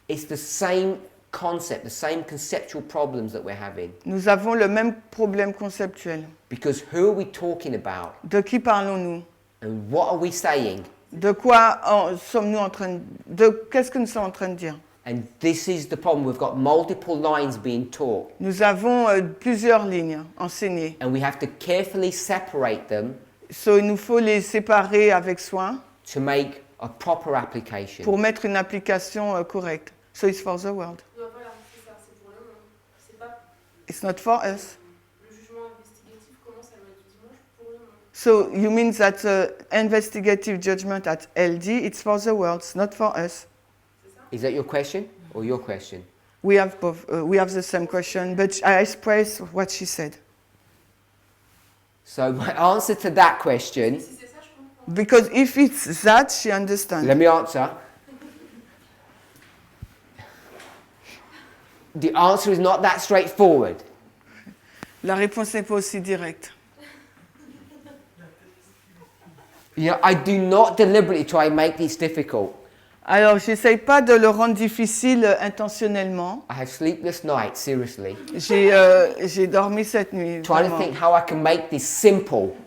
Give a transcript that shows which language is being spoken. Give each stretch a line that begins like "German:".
English: it's the same concept, the same conceptual problems that we're having.
French: nous avons le même problème conceptuel.
English: Because who are we talking about?
French: De qui parlons-nous?
English: And what are we saying?
French: De quoi sommes-nous en train de qu'est-ce que nous sommes en train de dire?
English: And this is the problem. We've got multiple lines being taught.
French: Nous avons plusieurs lignes enseignées.
English: And we have to carefully separate them
French: Il nous faut les séparer avec soin
English: to make a proper application.
French: pour mettre une application correcte.
English: So it's for the world.
French: Non, voilà, c'est ça, c'est pour le monde. C'est pas
English: It's not for us.
French: le jugement investigatif commence à la loi du dimanche pour le monde.
English: So you mean that investigative judgment at LD, it's for the world, it's not for us. Is that your question or your question? We have both. We have the same question, but I express what she said. So my answer to that question,
French: Si c'est ça, je comprends.
English: Because if it's that, she understands. let me answer. The answer is not that straightforward.
French: La réponse n'est pas aussi directe.
English: You know, I do not deliberately try and make this difficult.
French: Alors, j'essaye pas de le rendre difficile intentionnellement.
English: I have sleepless nights, seriously.
French: J'ai dormi cette nuit.
English: Trying to
French: vraiment.
English: think how I can make this simple.